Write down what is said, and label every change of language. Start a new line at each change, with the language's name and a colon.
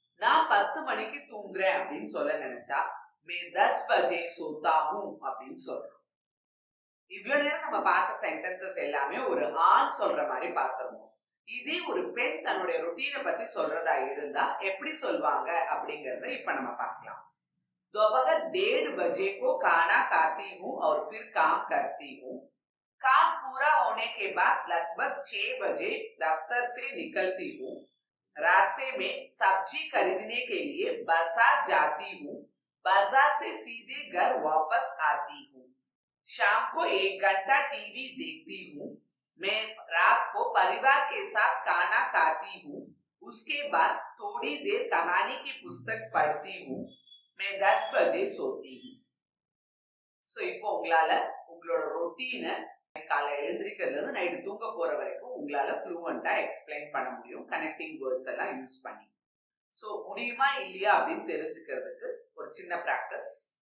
Tamil: நான் 10 மணிக்கு தூங்குறேன் அப்படின்னு சொல்ல நினைச்சா
Hindi: मैं 10 बजे सोता हूं
Tamil: அப்படின்னு சொல்றோம். இவ்வளவு நேரம் நம்ம பார்த்த சென்டென்சஸ் எல்லாமே ஒரு ஆண் சொல்ற மாதிரி பார்த்திருந்தோம். இதே ஒரு பெண் தன்னுடைய ரொட்டீனை பத்தி சொல்றதா இருந்தா எப்படி சொல்வாங்க அப்படிங்கறத இப்ப நம்ம பார்க்கலாம்.
Hindi: दोपहर 1:30 बजे को खाना खाती हूँ और फिर काम करती हूँ. काम पूरा होने के बाद लगभग 6 बजे दफ्तर से निकलती हूँ. रास्ते में सब्जी खरीदने के लिए बाजार जाती हूँ. बाजार से सीधे घर वापस आती हूँ. शाम को 1 घंटा टीवी देखती हूँ. मैं रात को परिवार के साथ खाना खाती हूँ. उसके बाद थोड़ी देर कहानी की पुस्तक पढ़ती हूँ. मैं 10 बजे सोती हूँ.
Tamil: सो இப்போ உங்களால உங்களோட ரொட்டீனை காலை எழுந்திருக்கிறதுல இருந்து நைட்டு தூங்க போற வரைக்கும் உங்களால ஃப்ளூவெண்டா எக்ஸ்பிளைன் பண்ண முடியும் கனெக்டிங் வேர்ட்ஸ் எல்லாம் யூஸ் பண்ணி. சோ முடியுமா இல்லையா அப்படின்னு தெரிஞ்சுக்கிறதுக்கு ஒரு சின்ன பிராக்டிஸ்.